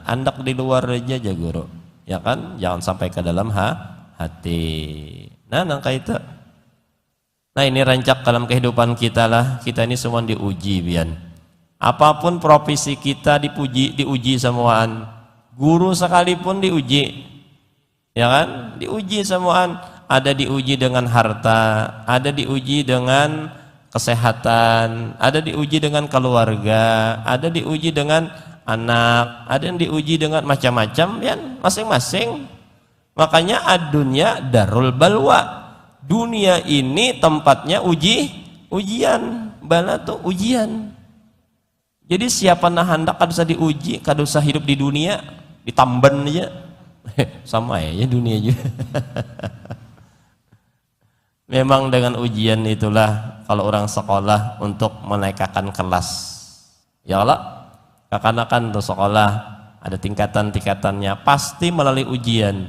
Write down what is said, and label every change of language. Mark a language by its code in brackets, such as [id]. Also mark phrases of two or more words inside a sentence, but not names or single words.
[bjn] Andak di luar aja guru, ya kan, jangan sampai ke dalam hati. Nah, nangka itu. Nah, ini rancak dalam kehidupan kita lah. Kita ini semua diuji, bian. Apapun profesi kita diuji semuaan. Guru sekalipun diuji, ya kan, diuji semuaan. Ada diuji dengan harta, ada diuji dengan kesehatan, ada diuji dengan keluarga, ada diuji dengan anak, ada yang diuji dengan macam-macam, ya, masing-masing. [ar] Makanya الدنيا دار البلوى. [bjn] Dunia ini tempatnya ujian, bala tuh ujian. Jadi siapa nah hendak kada usah diuji, kada usah hidup di dunia, ditamban aja. Sama ya dunia juga. Memang dengan ujian itulah kalau orang sekolah untuk menaikkan kelas. Ya Allah, kekanakan tuh sekolah ada tingkatan-tingkatannya, pasti melalui ujian.